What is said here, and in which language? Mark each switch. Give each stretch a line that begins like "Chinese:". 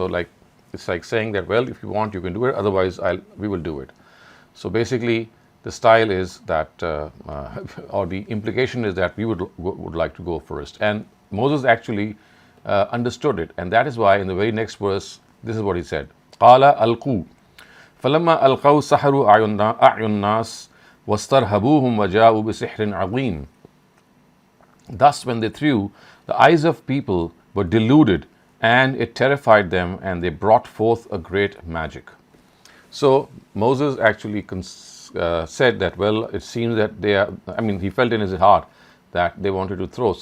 English: So it's like saying that, well, if you want, you can do it, otherwise we will do it. So basically the style is that or the implication is that we would like to go first. And Moses actually understood it, and that is why in the very next verse this is what he said.
Arabic: قال ألقوا فلما ألقوا سحروا أعين الناس واسترهبوهم وجاءوا بسحر عظيم.
English: Thus when they threw, the eyes of people were deluded, and it terrified them, and they brought forth a great magic. So Moses actually said that, well, it seems that he felt in his heart that they wanted to throw.